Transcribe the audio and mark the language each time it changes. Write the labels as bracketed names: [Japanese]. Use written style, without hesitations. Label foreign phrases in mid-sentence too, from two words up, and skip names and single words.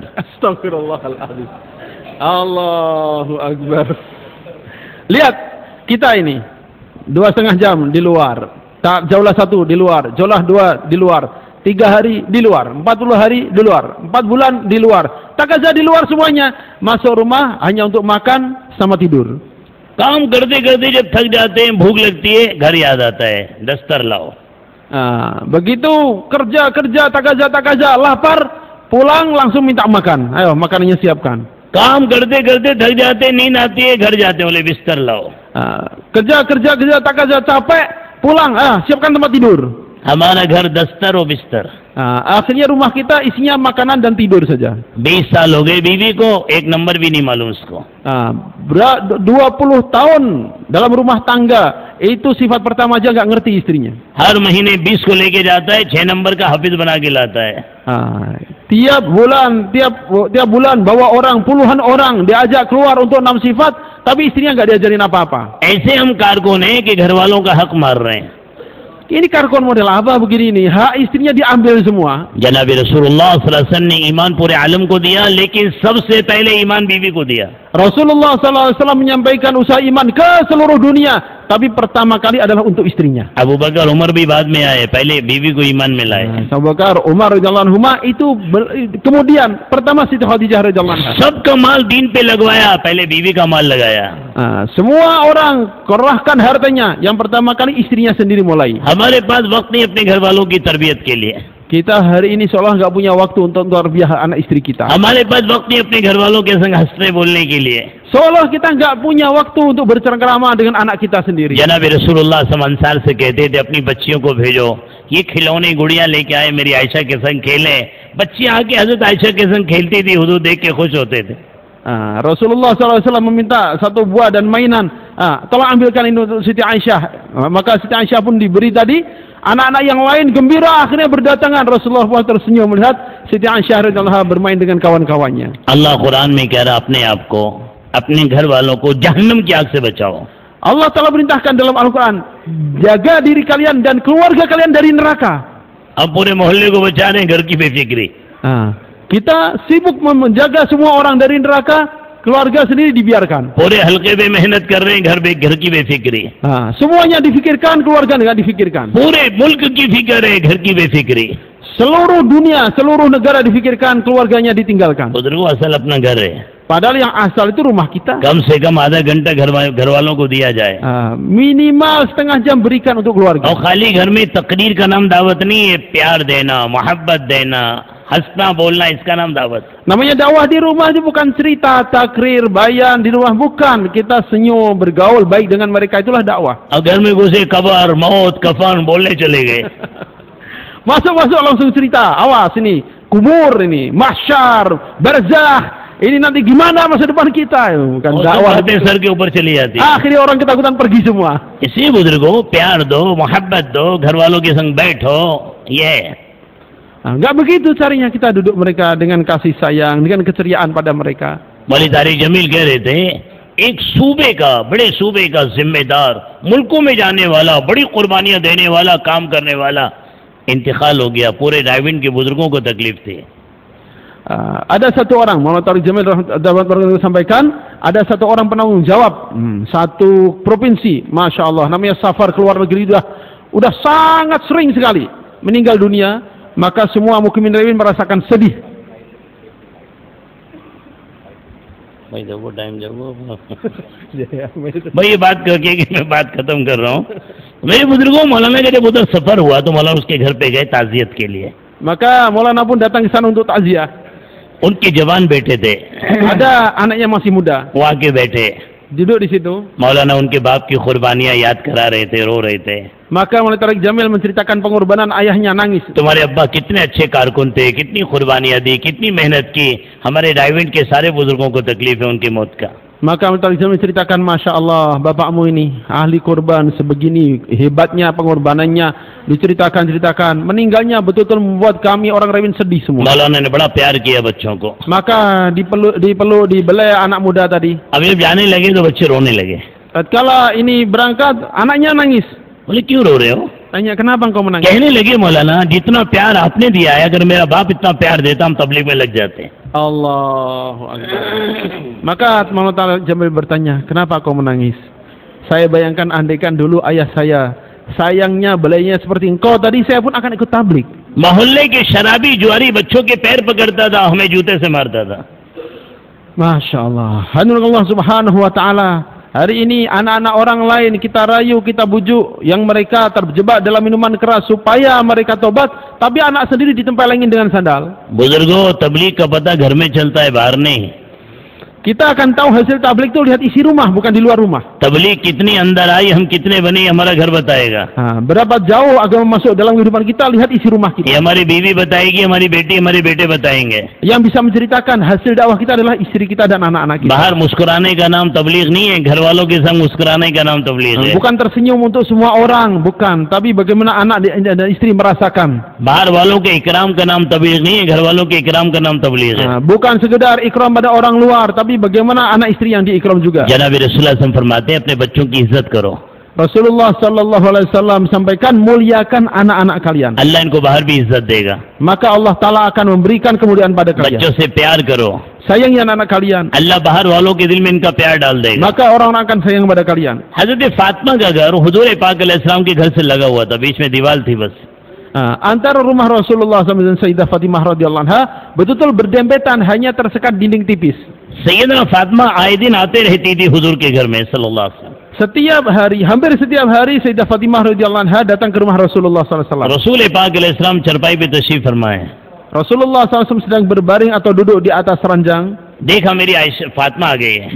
[Arabic] أستغفر الله العظيم. الله أكبر. [Indonesian] Lihat kita ini 2,5 jam di luar, tak jauhlah 1 di luar, jauhlah 2 di luar, 3 hari di luar, 40 hari di luar, 4 bulan di luar, takaza di luar semuanya. Masuk rumah hanya untuk makan sama tidur. [Hindi] काम करते करते जब थक जाते हैं, भूख लगती है, घर याद आता है, दस्तर लाओ. [Indonesian] Begitu kerja takaza lapar, pulang langsung minta makan. Ayo makanannya siapkan. [Hindi] काम करते करते थक जाते हैं, नींद आती है, घर जाते हैं, बोले बिस्तर लाओ. [Indonesian] Kerja takaza capek, pulang, siapkan tempat tidur. [Hindi] हमारा घर दस्तर और बिस्तर. [Indonesian] Akhirnya rumah kita isinya makanan dan tidur saja. [Hindi] 20 साल हो गए बीवी को, एक नंबर भी नहीं मालूम उसको. [Indonesian] 20 tahun dalam rumah tangga, itu sifat pertama aja nggak ngerti istrinya. [Hindi] हर महीने 20 को लेके जाता है, 6 नंबर का हाफिज बना के लाता है. [Indonesian] Tiap bulan bawa orang, puluhan orang diajak keluar untuk 6 sifat, tapi istrinya nggak diajarin apa-apa. [Hindi] ऐसे हम कारकुन हैं कि घर वालों का हक मार रहे हैं. [Indonesian] Ini karkon model apa begini ini? Hak istrinya diambil semua. [Hindi] जनाब रसूलुल्लाह [Arabic] صلى الله عليه وسلم [Hindi] ने ईमान पूरे आलम को दिया, लेकिन सबसे पहले ईमान बीवी को दिया. [Indonesian] Rasulullah SAW menyampaikan usaha iman ke seluruh dunia, tapi pertama kali adalah untuk istrinya. [Hindi] अबू बकर उमर भी बाद में आए, पहले बीवी को ईमान में लाए. [Indonesian] Abu Bakar, Umar [Arabic] رضي الله عنهما [Indonesian] itu kemudian pertama Siti Khadijah [Arabic] رضي الله عنها. [Hindi] सबका माल दीन पे लगवाया, पहले बीवी का माल लगाया. [Indonesian] Semua orang kerahkan hartanya, yang pertama kali istrinya sendiri mulai. [Hindi] हमारे पास वक्त नहीं अपने घर वालों की तरबियत के लिए. [Indonesian] Kita hari ini seolah nggak punya waktu untuk tarbiyah anak istri kita. [Hindi] हमारे पास वक्त नहीं अपने घर वालों के संग हंसने बोलने के लिए. [Indonesian] Seolah kita nggak punya waktu untuk bercengkrama dengan anak kita sendiri. [Hindi] जनाब रसूलुल्लाह [Arabic] صلى الله عليه وسلم [Hindi] से कहते थे अपनी बच्चियों को भेजो, ये खिलौने गुड़िया लेके आए, मेरी आयशा के संग खेले. बच्चियां आके हजरत आयशा के संग खेलती थी, हुजूर देख के खुश होते थे. [Indonesian] Rasulullah SAW meminta satu buah dan mainan, tolong ambilkan ini untuk Siti Aisyah. Maka Siti Aisyah pun diberi tadi. Anak-anak yang lain gembira akhirnya berdatangan. Rasulullah pun tersenyum melihat Siti Aisyah [Arabic] رضي الله عنها [Indonesian] bermain dengan kawan-kawannya. [Hindi] Allah Quran में कह रहा अपने आप को, अपने घर वालों को जहन्नम की आग से बचाओ. [Indonesian] Allah telah perintahkan dalam Al-Quran, jaga diri kalian dan keluarga kalian dari neraka. [Hindi] अब पूरे मोहल्ले को बचा रहे हैं घर की बेफिक्री. [Indonesian] Kita sibuk menjaga semua orang dari neraka, keluarga sendiri dibiarkan. [Hindi] पूरे हल्के में मेहनत कर रहे हैं, घर की बेफिक्री. [Indonesian] Semuanya difikirkan, keluarga nggak difikirkan. [Hindi] पूरे मुल्क की फिक्र है, घर की बेफिक्री. [Indonesian] Seluruh dunia, seluruh negara difikirkan, keluarganya ditinggalkan. [Hindi] बुजुर्गों असल अपना घर है. [Indonesian] Padahal yang asal itu rumah kita. [Hindi] कम से कम आधा घंटा घर वालों को दिया जाए. [Indonesian] Minimal setengah jam berikan untuk keluarga. [Hindi] और खाली घर में तकरीर का नाम दावत नहीं है, प्यार देना, मोहब्बत देना, हंसना बोलना, इसका नाम दावत. [Indonesian] Namanya dakwah di rumah itu bukan cerita, takrir, bayan di rumah, bukan. Kita senyum, bergaul baik dengan mereka, itulah dakwah. [Hindi] और घर में घुसे कबर, मौत, कफन बोलने चले गए. [Indonesian] Masuk langsung cerita. Awas ini, kubur ini, mahsyar, barzakh. Ini nanti gimana masa depan kita? Bukan dakwah. [Hindi] सर के ऊपर चली जाती. [Indonesian] Akhirnya orang ketakutan pergi semua. [Hindi] इसी बुजुर्गों प्यार दो, मोहब्बत दो, घर वालों के संग बैठो. ये [Indonesian] Enggak begitu caranya kita duduk mereka dengan kasih sayang, dengan keceriaan pada mereka. [Hindi] वाली तारिक जमील कह रहे थे, एक सूबे का, बड़े सूबे का जिम्मेदार, मुल्कों में जाने वाला, बड़ी कुर्बानियां देने वाला, काम करने वाला इंतकाल हो गया. पूरे डायविन के बुजुर्गों को तकलीफ थी. [Indonesian] Ada satu orang, Muhammad Tariq Jamil sampaikan, ada satu orang penanggung jawab satu provinsi, [Arabic] ما شاء الله, [Indonesian] namanya safar keluar negeri, udah sangat sering sekali meninggal dunia. Maka semua mukimin Rewin merasakan sedih. [Hindi] भाई जब वो टाइम जब वो भाई ये बात करके कि मैं बात खत्म कर रहा हूँ. मेरे बुजुर्गों, मौलाना का जब उधर सफर हुआ तो मौलाना उसके घर पे गए ताजियत के लिए. [Indonesian] Maka Maulana pun datang ke sana untuk takziah. [Hindi] उनके जवान बेटे थे, [Indonesian] Ada anaknya masih muda, [Hindi] वो आके बैठे, [Indonesian] duduk di situ. [Hindi] मौलाना उनके बाप की कुर्बानियां याद करा रहे थे, रो रहे थे। [Indonesian] Maka Maulana Tariq Jamil menceritakan pengorbanan ayahnya, nangis. [Hindi] तुम्हारे अब्बा कितने अच्छे कारकुन थे, कितनी कुर्बानियां दी, कितनी मेहनत की, हमारे डाइवेंट के सारे बुजुर्गों को तकलीफ है उनकी मौत का। [Indonesian] Maka Maulana Tariq Jamil menceritakan, [Arabic] ما شاء الله, [Indonesian] bapakmu ini ahli korban, sebegini hebatnya pengorbanannya, diceritakan, meninggalnya betul-betul membuat kami orang Rewin sedih semua. [Hindi] मौलाना ने बड़ा प्यार किया बच्चों को। [Indonesian] Maka dibelai anak muda tadi. [Hindi] अब जब जाने लगे तो बच्चे रोने लगे। [Indonesian] Tatkala ini berangkat, anaknya nangis. [Hindi] बोले क्यों रो रहे हो? [Indonesian] Tanya, kenapa engkau menangis? [Hindi] कहने लगे मौलाना जितना प्यार आपने दिया है, अगर मेरा बाप इतना प्यार देता हम तबलीग में लग जाते। [Arabic] الله أكبر. [Indonesian] Maka Maulana Tariq Jamil bertanya, kenapa kau menangis? Saya bayangkan andaikan dulu ayah saya sayangnya belainya seperti engkau tadi, saya pun akan ikut tablik. [Hindi] मोहल्ले के शराबी जुआरी बच्चों के पैर पकड़ता था, हमें जूते से मारता था। [Arabic] ما شاء الله. [Indonesian] Hanurullah [Arabic] سبحانه وتعالى. [Indonesian] Hari ini anak-anak orang lain kita rayu, kita bujuk yang mereka terjebak dalam minuman keras supaya mereka tobat, tapi anak sendiri ditempelengin dengan sandal. [Hindi] बुजुर्गों, तबलीग का पता घर में चलता है, बाहर नहीं। [Indonesian] Kita akan tahu hasil tablik itu lihat isi rumah, bukan di luar rumah. [Hindi] तबलीग कितनी अंदर आई, हम कितने बने, हमारा घर बताएगा। [Indonesian] Berapa jauh agama masuk dalam kehidupan kita, lihat isi rumah [Hindi] ये [Indonesian] kita. [Hindi] हमारी बीवी बताएगी, हमारी बेटी, हमारे बेटे बताएंगे। [Indonesian] Yang bisa menceritakan hasil dakwah kita adalah istri kita dan anak-anak kita. [Hindi] बाहर मुस्कुराने का नाम तबलीग नहीं है, घर वालों के संग मुस्कुराने का नाम तबलीग है। [Indonesian] Bukan tersenyum untuk semua orang, bukan. Tapi bagaimana anak dan istri merasakan. [Hindi] बाहर वालों के इकराम का नाम तबलीग नहीं है, घर वालों के इकराम का नाम तबलीग है। [Indonesian] Bukan sekedar ikram pada orang luar, tapi bagaimana anak istri yang diikram juga. [Hindi] जनाब रसूलुल्लाह [Arabic] صلى الله عليه وسلم [Hindi] फरमाते हैं अपने बच्चों की इज्जत करो। [Indonesian] Rasulullah [Arabic] صلى الله عليه وسلم [Indonesian] sampaikan, muliakan anak-anak kalian. [Hindi] अल्लाह इनको बाहर भी इज्जत देगा। [Indonesian] Maka Allah Ta'ala akan memberikan kemuliaan pada [Hindi] बच्चों [Indonesian] kalian. [Hindi] से प्यार करो, [Indonesian] Sayangi anak-anak kalian. [Hindi] अल्लाह बाहर वालों के दिल में इनका प्यार डाल देगा। [Indonesian] Maka orang-orang akan sayang pada kalian. [Hindi] हजरत फातिमा का घर हुजूर पाक अलैहिस्सलाम के घर से लगा हुआ था, बीच में दीवार थी बस। [Indonesian] Antara rumah Rasulullah SAW dan Sayyidah Fatimah [Arabic] رضي الله عنها [Indonesian] betul-betul berdempetan, hanya tersekat dinding tipis. [Hindi] सैयदना फातिमा आए दिन आते रहती थी हुजूर के घर में [Arabic] صلى الله عليه وسلم. [Indonesian] Setiap hari, hampir setiap hari Sayyidah Fatimah [Arabic] رضي الله عنها [Indonesian] datang ke rumah Rasulullah SAW. [Hindi] रसूल पाक अलैहिस्सलाम चरपाई पे तशरीफ फरमाए। [Indonesian] Rasulullah SAW sedang berbaring atau duduk di atas ranjang. [Hindi] देखा मेरी आयशा फातिमा आ गई है,